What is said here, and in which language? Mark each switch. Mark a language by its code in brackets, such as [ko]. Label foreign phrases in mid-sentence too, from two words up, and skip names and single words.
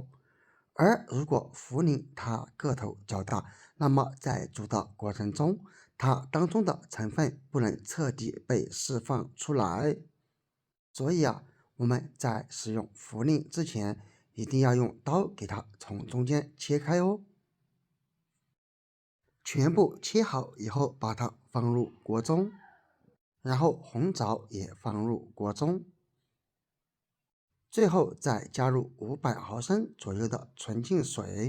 [zh] 而如果茯苓它個頭較大，那麼在煮的過程中，它當中的成分不能徹底被釋放出來。所以我們在使用茯苓之前，一定要用刀給它從中間切開哦。全部切好以後，把它放入鍋中，然後紅棗也放入鍋中。最後再加入500毫升左右的純淨水。